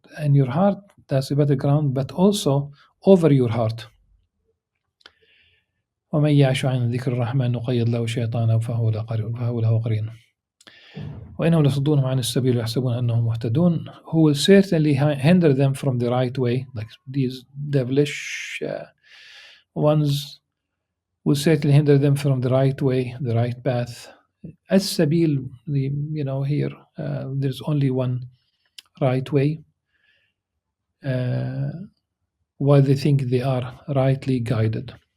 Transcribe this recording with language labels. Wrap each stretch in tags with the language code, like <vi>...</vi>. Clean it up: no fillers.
<en>And your heart, that's the battleground, but also over your heart.</en> <ar>ومن يعش عن ذكر الرحمن نقيض له شيطانا فهو له قرين وإنهم ليصدونهم عن السبيل ويحسبون أنهم مهتدون.</ar> <en>Who will certainly hinder them from the right way, like these devilish ones will certainly hinder them from the right way, the right path. As-sabil, here there's only one right way, while they think they are rightly guided.</en>